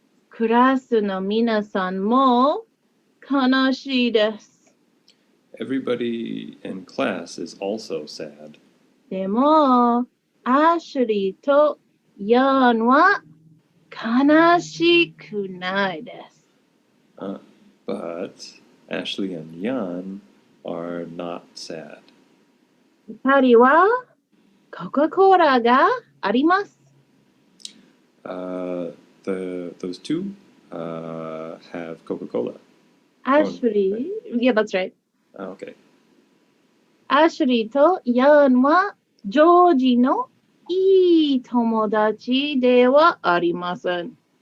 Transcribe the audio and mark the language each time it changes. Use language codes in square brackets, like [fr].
[ja] クラスの皆さんも悲しいです。 [en] Everybody in class is also sad. [ja] でも、アシュリーとヤンは悲しくないです。 [en] But Ashley and Jan are not sad. [ja] 二人はコカ・コーラがあります。 [en] Those two have Coca-Cola. アシュリー、yeah, that's right. Okay. [ja] アシュリーとヤンはジョージのいい友達ではありません。